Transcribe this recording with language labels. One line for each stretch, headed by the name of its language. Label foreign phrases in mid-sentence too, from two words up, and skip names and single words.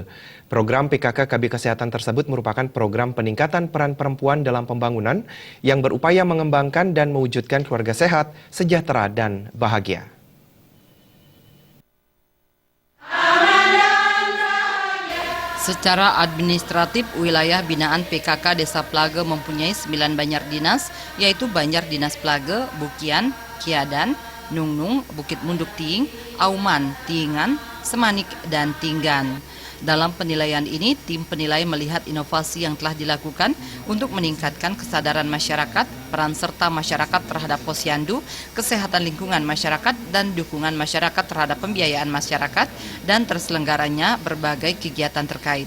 Indonesian: Program PKK KB Kesehatan tersebut merupakan program peningkatan peran perempuan dalam pembangunan yang berupaya mengembangkan dan mewujudkan keluarga sehat, sejahtera, dan bahagia. Secara administratif, wilayah binaan PKK Desa Plage mempunyai 9 banjar dinas, yaitu Banjar Dinas Plage, Bukian, Kiadan, Nungnung, Bukit Munduk Tiing, Auman, Tiingan, Semanik, dan Tinggan. Dalam penilaian ini, tim penilai melihat inovasi yang telah dilakukan untuk meningkatkan kesadaran masyarakat, peran serta masyarakat terhadap posyandu, kesehatan lingkungan masyarakat, dan dukungan masyarakat terhadap pembiayaan masyarakat, dan terselenggaranya berbagai kegiatan terkait.